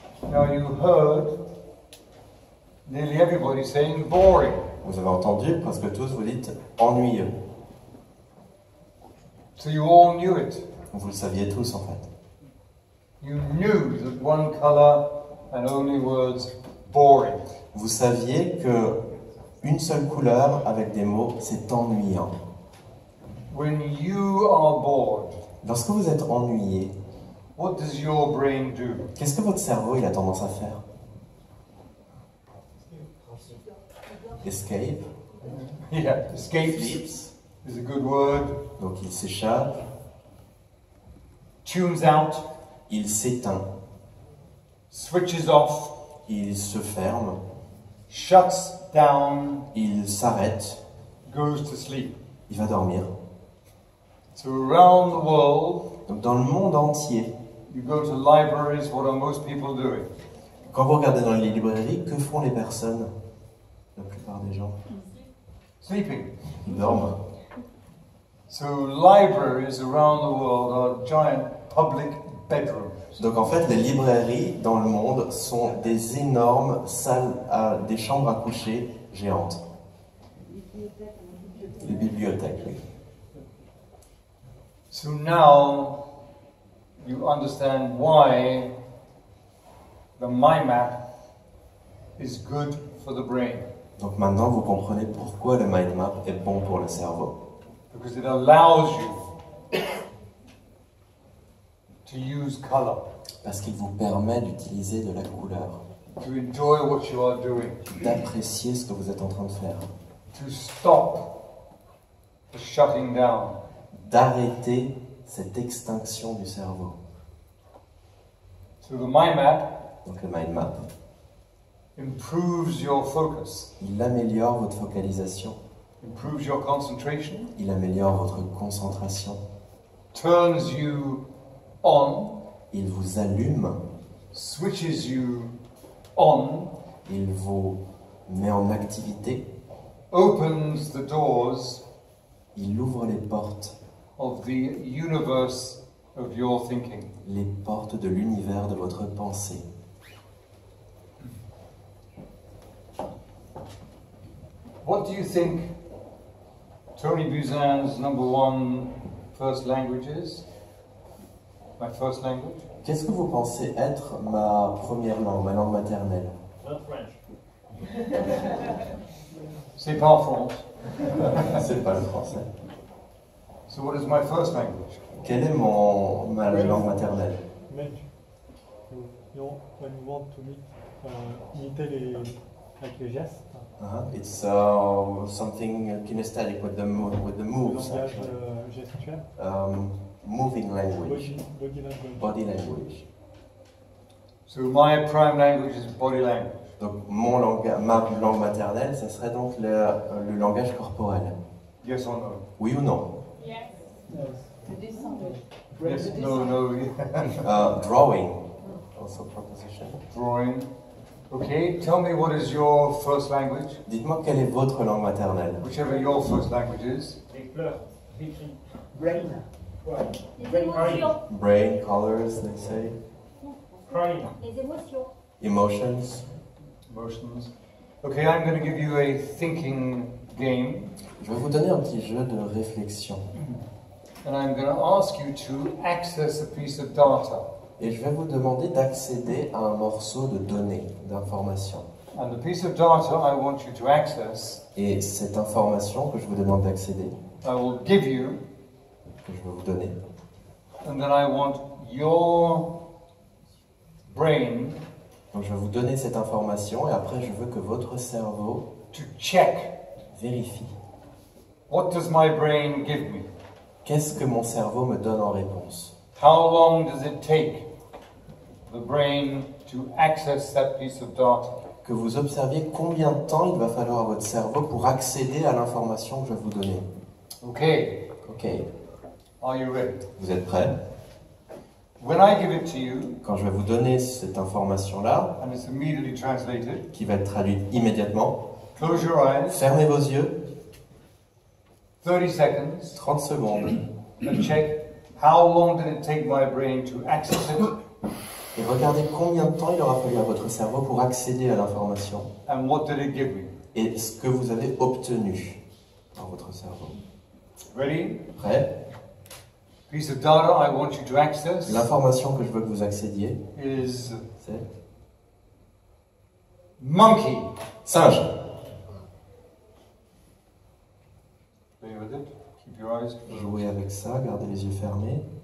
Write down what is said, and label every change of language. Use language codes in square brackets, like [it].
[en] Now you heard nearly everybody saying boring. [fr] Vous avez entendu, presque tous, vous dites ennuyeux. [en] So you all knew it. [fr] Vous le saviez tous, en fait. [en] You knew that one color and only words boring. [fr] Vous saviez que une seule couleur avec des mots, c'est ennuyant. [en] When you are bored, [fr] Lorsque vous êtes ennuyé, [en] what does your brain do? [fr] qu'est-ce que votre cerveau il a tendance à faire? [en] Escape. Yeah, escapes Sleeps. is a good word. [fr] Donc il s'échappe, [en] Tunes out. [fr] il s'éteint, [en] switches off, [fr] il se ferme, [en] shuts down, [fr] il s'arrête, [en] goes to sleep. [fr] il va dormir. [en] So around the world, [fr] Donc dans le monde entier, [en] you go to libraries, what are most people doing? [fr] quand vous regardez dans les librairies, que font les personnes? La plupart des gens, [en] Sleeping. [fr] ils dorment. [en] So libraries around the world are giant public bedrooms. [fr] Donc en fait, les librairies dans le monde sont des énormes salles, des chambres à coucher géantes. Les bibliothèques, oui. [en] So now you understand why the mind map is good for the brain. [fr] Donc maintenant, vous comprenez pourquoi le mind map est bon pour le cerveau. [en] Because it allows you to use color, [fr] Parce qu'il vous permet d'utiliser de la couleur, [en] to enjoy what you are doing, [fr] d'apprécier ce que vous êtes en train de faire, [en] to stop the shutting down. [fr] d'arrêter cette extinction du cerveau. [en] So the mind map [fr] Donc le mind map, [en] improves your focus, [fr] il améliore votre focalisation, [en] improves your concentration, [fr] il améliore votre concentration, [en] turns you on, [fr] il vous allume, [en] switches you on, [fr] il vous met en activité, [en] opens the doors [fr] il ouvre les portes, [en] of the universe of your thinking. [fr] les portes de l'univers de votre pensée. [en] What do you think Tony Buzan's #1 first language is? My first language? [fr] Qu'est-ce que vous pensez être ma première langue, ma langue maternelle? C'est pas en France. C'est pas le français. [en] So what is my first language? [fr] Quelle est ma langue maternelle? [en] When you want to [fr] imiter avec les gestes. [en] It's something kinesthetic with the moves. [fr] Langage [en] Actually. [fr] gestuel. [en] Moving language, Body language. body language. So my prime language is body language. [fr] Donc ma langue maternelle, ça serait donc le langage corporel. [en] Yes or no? [fr] Oui ou non? [en] Yes, no. Drawing, also proposition. Drawing. Okay, tell me what is your first language? [fr] Dites-moi quelle est votre langue maternelle? [en] Whichever your first language is. Brain. [fr] Les émotions. [en] Brain, colors, they say. [fr] Les émotions. [en] Emotions. Emotions. Okay, I'm going to give you a thinking game. [fr] Je vais vous donner un petit jeu de réflexion. [en] And I'm going to ask you to access a piece of data. [fr] Et je vais vous demander d'accéder à un morceau de données, d'informations. [en] And the piece of data I want you to access, [fr] Et cette information que je vous demande d'accéder, [en] I will give you, [fr] que je vais vous donner, [en] and then I want your brain [fr] donc je vais vous donner cette information et après je veux que votre cerveau [en] to check, [fr] vérifie. [en] what does my brain give me? [fr] Qu'est-ce que mon cerveau me donne en réponse? [en] How long does it take the brain to access that piece of data? [fr] Que vous observiez combien de temps il va falloir à votre cerveau pour accéder à l'information que je vais vous donner. [en] Okay, [fr] Ok, [en] are you ready? [fr] vous êtes prêts? [en] When I give it to you, [fr] Quand je vais vous donner cette information-là, [en] and it's immediately translated, [fr] qui va être traduite immédiatement, [en] close your eyes, [fr] fermez vos yeux, [en] 30 seconds, [fr] 30 secondes, [en] and check how long did it take my brain to access it, [fr] et regardez combien de temps il aura fallu à votre cerveau pour accéder à l'information [en] and what did it give me? [fr] et ce que vous avez obtenu dans votre cerveau. [en] Ready? [fr] Prêt? [en] Piece of data I want you to access [fr] L'information que je veux que vous accédiez, [en] is [fr] c'est [en] monkey. [fr] singe. [en] Play with it. Keep your eyes closed. [fr] Jouez avec ça, gardez les yeux fermés.